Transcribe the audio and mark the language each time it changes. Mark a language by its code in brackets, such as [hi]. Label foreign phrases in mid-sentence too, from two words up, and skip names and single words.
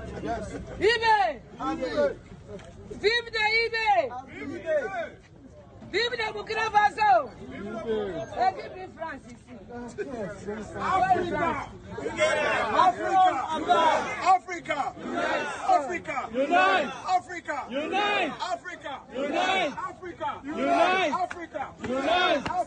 [fr] IBE! Vive de IBE! Vive de Burkina Faso! Et vive France ici! [en] Africa! Africa! Africa! Unite! Africa! Unite! Africa! Unite! Africa! Unite! Africa! Unite!